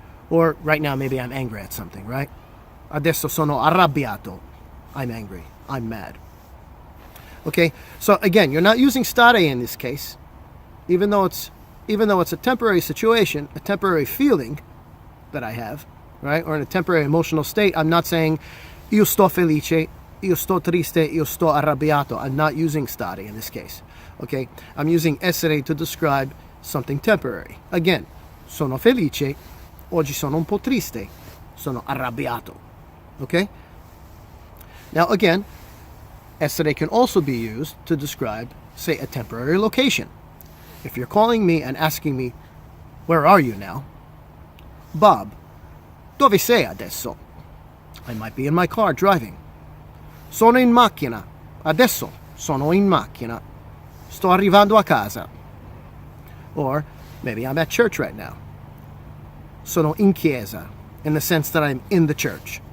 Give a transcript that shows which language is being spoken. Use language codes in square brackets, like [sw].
[en] Or right now maybe I'm angry at something, right? [it] Adesso sono arrabbiato. [en] I'm angry. I'm mad. Okay? So again, you're not using stare in this case, even though it's a temporary situation, a temporary feeling that I have, right? Or in a temporary emotional state, I'm not saying [it] io sto felice, io sto triste, io sto arrabbiato. [en] I'm not using stare in this case. Okay? I'm using essere to describe something temporary. [it] Again, sono felice, oggi sono un po' triste, sono arrabbiato. [en] Okay? Now again, essere can also be used to describe, say, a temporary location. If you're calling me and asking me, where are you now? Bob, [it] dove sei adesso? [en] I might be in my car driving. [it] Sono in macchina. Adesso sono in macchina. Sto arrivando a casa. [en] Or maybe I'm at church right now. [it] Sono in chiesa, [en] in the sense that I'm in the church.